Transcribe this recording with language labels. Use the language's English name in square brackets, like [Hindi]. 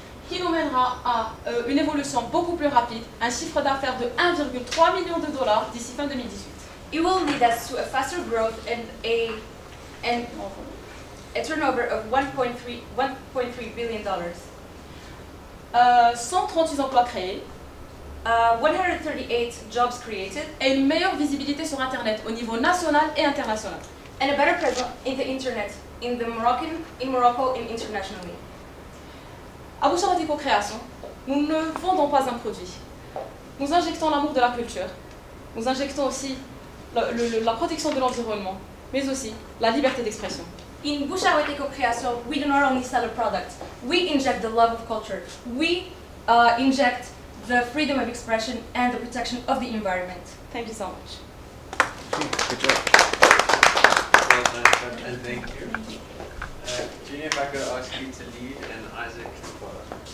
[French] qui nous mènera à une évolution beaucoup plus rapide, un chiffre d'affaires de 1,3 million de $ d'ici fin 2018. [English] It will lead us to a faster growth and a turnover of $1.3 billion. [French] 138 emplois créés. [English] 138 jobs created. [French] Et une meilleure visibilité sur Internet au niveau national et international. [English] And a better presence in the Internet, in Morocco and internationally. [French] À Bouchard Éco-Création, nous ne vendons pas un produit. Nous injectons l'amour de la culture. Nous injectons aussi la protection de l'environnement, mais aussi la liberté d'expression. [English] In Bouchard Éco-Création, we do not only sell a product, we inject the love of culture. We inject the freedom of expression and the protection of the environment. Thank you so much. Good job. Well done, and thank you. Junior, if I could ask you to lead and Isaac to follow.